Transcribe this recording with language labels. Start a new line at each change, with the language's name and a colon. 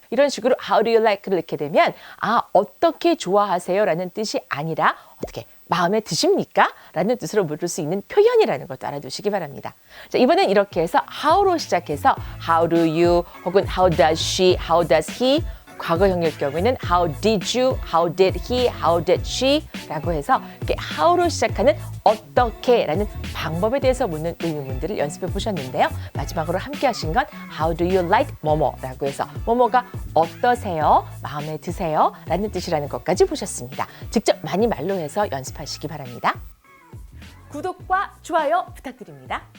Korean: 이런 식으로
English: How do you like
Korean: 를 넣게 되면 어떻게 좋아하세요? 라는 뜻이 아니라 어떻게 마음에 드십니까? 라는 뜻으로 물을 수 있는 표현이라는 것도 알아두시기 바랍니다. 자, 이번엔 이렇게 해서 how로 시작해서
English: How do you
Korean: 혹은
English: How does she? How does he?
Korean: 과거형일 경우에는
English: How did you? How did he? How did she?
Korean: 라고 해서 이렇게 how로 시작하는 어떻게 라는 방법에 대해서 묻는 의문문들을 연습해 보셨는데요. 마지막으로 함께 하신 건
English: How do you like
Korean: 뭐뭐 라고 해서 뭐뭐가 어떠세요? 마음에 드세요? 라는 뜻이라는 것까지 보셨습니다. 직접 많이 말로 해서 연습하시기 바랍니다. 구독과 좋아요 부탁드립니다.